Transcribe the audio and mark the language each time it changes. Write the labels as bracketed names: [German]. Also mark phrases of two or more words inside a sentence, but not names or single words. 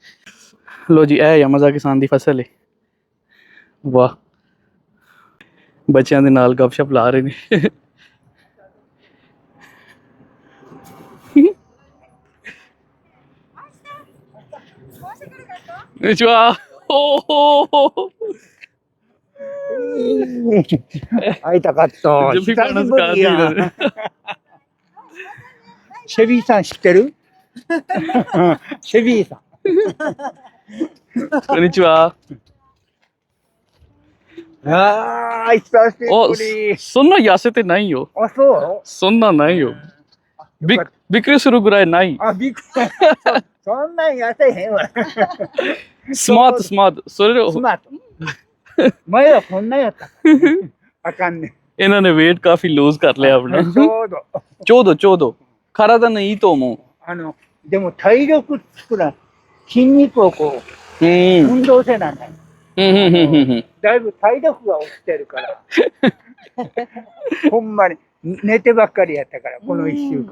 [Punjabi] ਹੈ ਲੋ ਜੀ ਇਹ यामाज़ाकी किसान ਦੀ ਫਸਲ ਹੈ ਵਾਹ ਬੱਚਿਆਂ ਦੇ ਨਾਲ ਗੱਪਸ਼ਪ ਲਾ ਰਹੇ ਨੇ ਚੁਆ ਓ [Japanese] 会いたかった。準備から使っているシェビーさん知ってるシェビーさん。こんにちは。ああ、久しおぶり。そんな痩せてないよ。あ、そうそんなないよ。びよかっびっくりするぐらいない。あ、びっくり。そんなん痩せへんわ。スマート、スマート。それスマート。前はこんなやったから。あかんね。 [Punjabi] ਇਹਨਾਂ ਨੇ weight ਕਾਫੀ ਲੂਜ਼ ਕਰ ਲਿਆ ਆਪਣਾ [Japanese] ちょうど。ちょうどちょうど体にいいと思でも体力作らん。筋肉をこう。うんう、運動せなんだよ。うんだいぶ体力が落ちてるから。ほんまに、寝てばっかりやったから、この一週間。